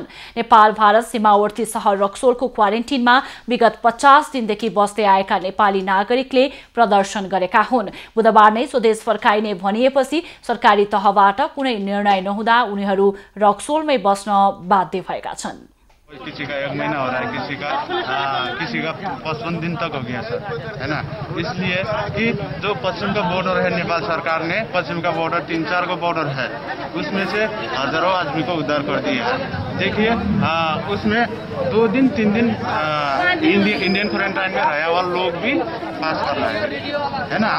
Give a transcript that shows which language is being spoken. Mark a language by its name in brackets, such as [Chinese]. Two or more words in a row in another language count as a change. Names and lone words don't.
[Nepali] नेपाल भारत सीमावर्ती सहर रक्सोलको क्वारेन्टिनमा विगत 50 दिनदेखि बस्दै आएका नेपाली नागरिकले प्रदर्शन गरेका हुन्। बुधबार नै स्वदेश फर्काइने भनिएपछि सरकारी तहबाट कुनै निर्णय नहुँदा उनीहरू रक्सोलमै बस्न बाध्य भएका छन्। [Hindi] किसी का 1 महीना हो रहा है, किसी का 55 दिन तक हो गया सर, है ना। इसलिए कि जो पश्चिम का बॉर्डर है, नेपाल सरकार ने पश्चिम का बॉर्डर 3-4 को बॉर्डर है, उसमें से हजारों आदमी को उद्धार कर दिया है। देखिए उसमें 2 दिन 3 दिन [English] Indian quarantine [Hindi] में रहे वाले लोग भी पास कर रहे है ना।